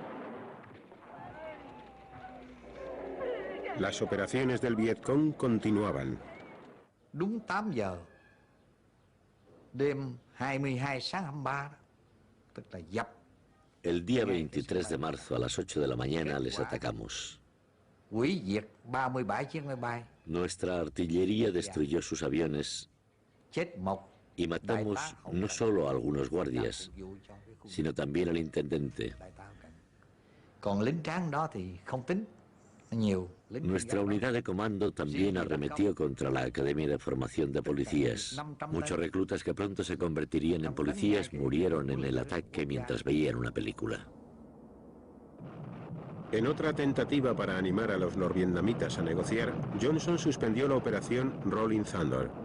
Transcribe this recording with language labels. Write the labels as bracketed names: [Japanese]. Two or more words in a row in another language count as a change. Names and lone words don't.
[Spanish] Las operaciones del Vietcong continuaban. [Vietnamese] Đúng 8 giờ đêm 22 sáng 23, tức là dập. [Spanish] El día 23 de marzo a las 8 de la mañana les atacamos. [Vietnamese] Hủy diệt 37 chiếc máy bay. [Spanish] Nuestra artillería destruyó sus aviones [Vietnamese] Chết một. [Spanish] y matamos no solo a algunos guardias, sino también al intendente. [Vietnamese] Còn lính tráng đó thì không tính, nhiều. [Spanish] Nuestra unidad de comando también arremetió contra la Academia de Formación de Policías. Muchos reclutas que pronto se convertirían en policías murieron en el ataque mientras veían una película. En otra tentativa para animar a los norvietnamitas a negociar, Johnson suspendió la operación Rolling Thunder.